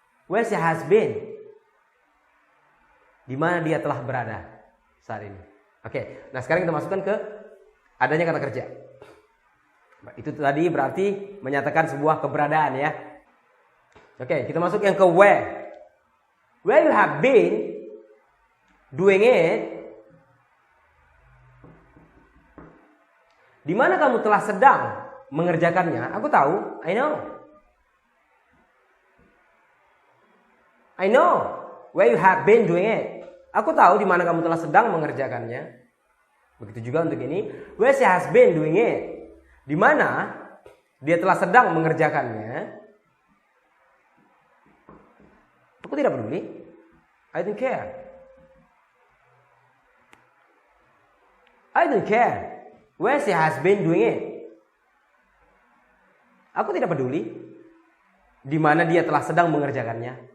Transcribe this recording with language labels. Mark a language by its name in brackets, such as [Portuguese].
[English] Where she has been. [Indonesian] Di mana dia telah berada saat ini. Oke, nah sekarang kita masukkan ke adanya kata kerja. Itu tadi berarti menyatakan sebuah keberadaan ya. Oke, kita masuk yang ke where. [English] Where you have been doing it. [Indonesian] Di mana kamu telah sedang mengerjakannya? Aku tahu. [English] I know. I know where you have been doing it. [Indonesian] Aku tahu di mana kamu telah sedang mengerjakannya. Begitu juga untuk ini. [English] Where she has been doing it. [Indonesian] Di mana dia telah sedang mengerjakannya. Aku tidak peduli. [English] I don't care. I don't care. Where she has been doing it. [Indonesian] Aku tidak peduli di mana dia telah sedang mengerjakannya.